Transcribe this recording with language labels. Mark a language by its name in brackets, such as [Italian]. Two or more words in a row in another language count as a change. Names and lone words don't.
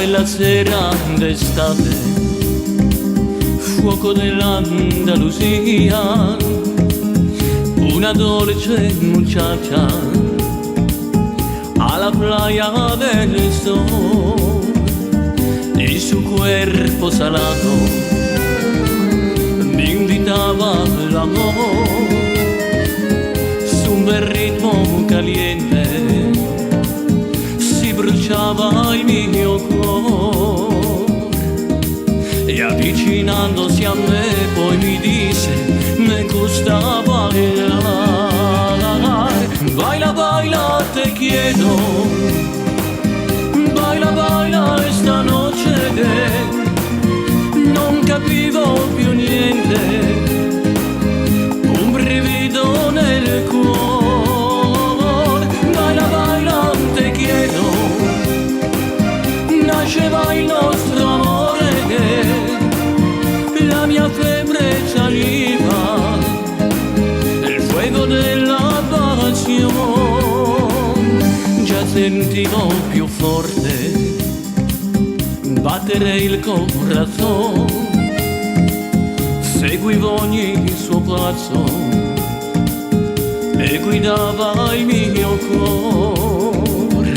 [Italian] sera d'estate, fuoco dell'Andalusia, una dolce [Spanish] muchacha a la playa del sol, y su cuerpo salado me invitaba al amor, [Italian] su un bel ritmo [Spanish] caliente [Italian] si bruciava il mio cuore, e avvicinandosi a me poi mi disse: [Spanish] me gusta bailar, baila, baila, te quiero, baila, baila esta noche, [Italian] non capivo più niente, un brivido nel cuore, [Spanish] baila, baila, te quiero, [Italian] nasceva il nostro amore, la mia febbre saliva, il fuego della passione, già sentivo più forte battere il corazon, seguivo ogni suo passo e guidava il mio cuore.